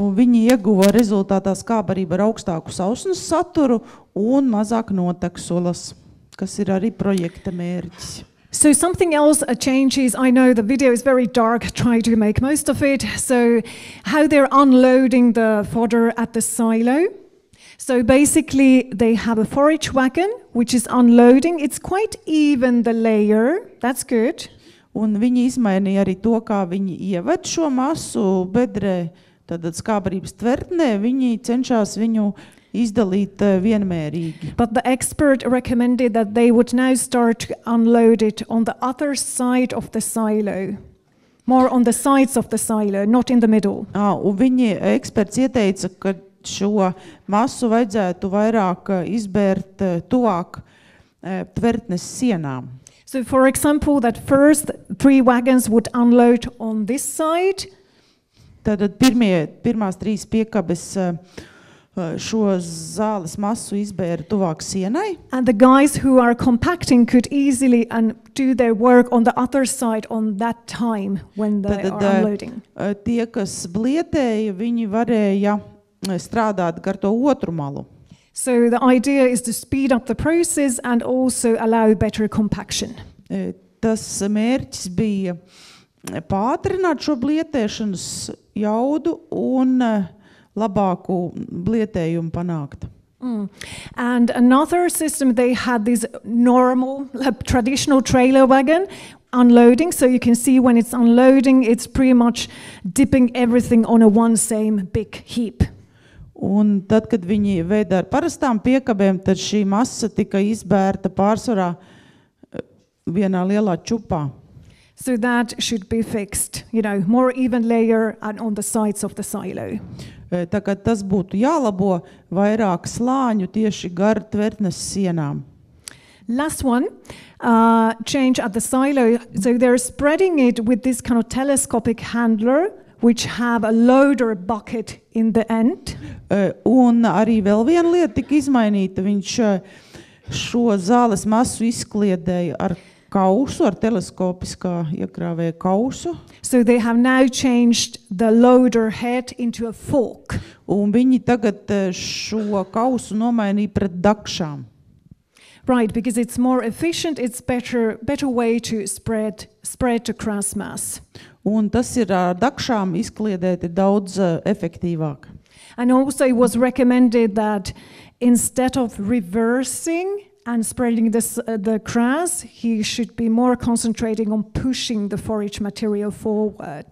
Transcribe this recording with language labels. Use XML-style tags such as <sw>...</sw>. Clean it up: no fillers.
<lv>Un viņi ieguva rezultātā skābarību ar augstāku sausnes saturu un mazāk noteksulas, kas ir arī projekta mērķis.</lv> <en>So something else changes. I know the video is very dark, try to make most of it. So how they're unloading the fodder at the silo. So basically they have a forage wagon which is unloading. It's quite even the layer. That's good.</en> <lv>Un viņi izmainīja arī to, kā viņi ieved šo masu bedrē, tad skābarības tvertnē, viņi cenšas viņu izdalīt vienmērīgi.</lv> <en>But the expert recommended that they would now start to unload it on the other side of the silo. More on the sides of the silo, not in the middle.</en> <lv>Un viņi eksperts ieteica, ka šo masu vajadzētu vairāk izbērt tuvāk tvertnes sienām.</lv> <en>So for example, that first 3 wagons would unload on this side.</en> <lv>Tad pirmās 3 piekabes šo zāles masu izbēra tuvāk sienai.</lv> <en>And the guys who are compacting could easily do their work on the other side on that time when they are unloading.</en> <lv>Tie, kas blietēja, viņi varēja strādāt gar to otru malu.</lv> <en>So the idea is to speed up the process and also allow better compaction.</en> <lv>Tas mērķis bija pātrināt šo blietēšanas jaudu un labāku blietējumu panākt.</lv> <en>And another system, they had this normal, traditional trailer wagon unloading. So you can see when it's unloading, it's pretty much dipping everything on a one same big heap.</en> <lv>Un tad, kad viņi veida ar parastām piekabēm, tad šī masa tika izbērta pārsvarā vienā lielā čupā.</lv> <en>So that should be fixed, more even layer and on the sides of the silo.</en> <lv>Tā kā tas būtu jālabo vairāk slāņu tieši gar tvertnes sienām.</lv> <en>Last one, change at the silo. So they're spreading it with this kind of telescopic handler, which have a loader bucket in the end.</en> <lv>Un arī vēl viena lieta tika izmainīta. Viņš šo zāles masu izkliedēja ar kausu, ar teleskopiskā iekrāvēja kausu.</lv> <en>So they have now changed the loader head into a fork.</en> <lv>Un viņi tagad šo kausu nomainīja pret dakšām.</lv> <en>Right, because it's more efficient, it's better way to spread the grass mass.</en> <lv>Un tas ir ar dakšām izkliedēti daudz efektīvāk.</lv> <en>And also it was recommended that instead of reversing and spreading the grass, he should be more concentrating on pushing the forage material forward.</en>